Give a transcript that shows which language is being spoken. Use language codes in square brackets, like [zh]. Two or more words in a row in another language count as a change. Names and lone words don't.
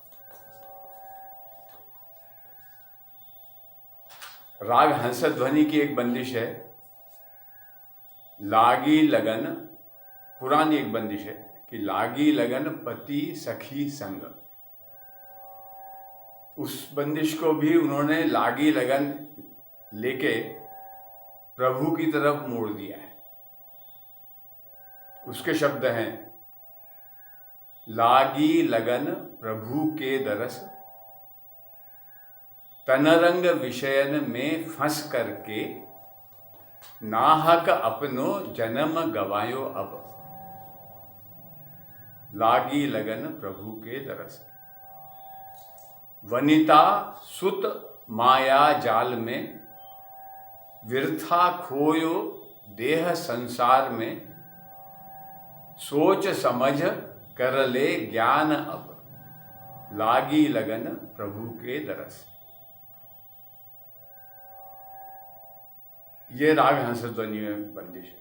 [hi] राग हंसध्वनि की एक बंदिश है, लागी लगन, पुरानी एक बंदिश है कि [bra] लागी लगन पति सखी संग। [hi] उस बंदिश को भी उन्होंने लागी लगन लेके प्रभु की तरफ मोड़ दिया है। उसके शब्द हैं, [bra] लागी लगन प्रभु के दरस, तनरंग विषयन में फंस करके, नाहक अपनो जन्म गवायो अब। लागी लगन प्रभु के दरस। वनिता सुत माया जाल में, व्यर्था खोयो देह संसार में, सोच समझ कर ले ज्ञान अब। लागी लगन प्रभु के दरस। [hi] ये राग हंसध्वनि में बंदिश है।